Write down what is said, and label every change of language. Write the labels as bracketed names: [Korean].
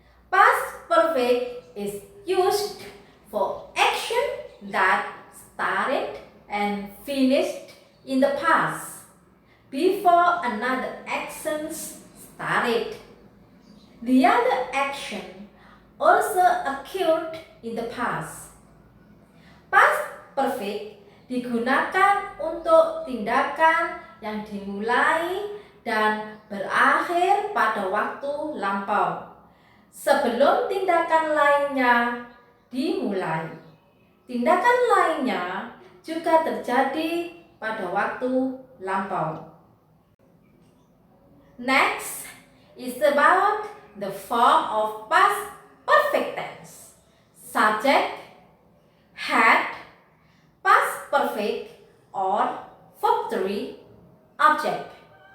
[English] Past perfect is used for action that started and finished in the past before another action started. The other action also occurred in the past. [Indonesian] Past perfect digunakan untuk tindakan yang dimulai dan berakhir pada waktu lampau sebelum tindakan lainnya dimulai. Tindakan lainnya juga terjadi pada waktu lampau. [English] Next is about the form of past perfect tense. Subject, had, past perfect, or verb 3, object.